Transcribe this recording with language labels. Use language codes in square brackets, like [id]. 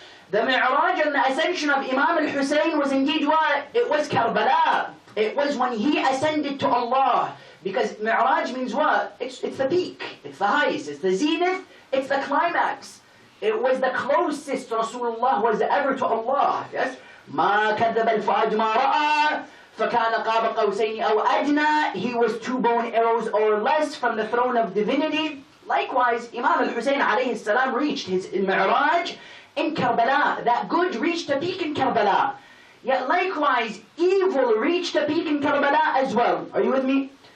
[en] The mi'raj and the ascension of Imam al-Hussain was indeed what? It was Karbala. It was when he ascended to Allah. Because mi'raj means what? It's the peak, it's the highest, it's the zenith, it's the climax. It was the closest Rasulullah was ever to Allah. Yes? [ar] ما كذب الفؤاد ما رأى فكان قاب قوسين أو أدنى. [en] He was 2 bone arrows or less from the throne of divinity. Likewise, Imam al-Hussain alayhi salam reached his mi'raj in Karbala. That good reached a peak in Karbala. Yet likewise, evil reached a peak in Karbala as well. Are you with me?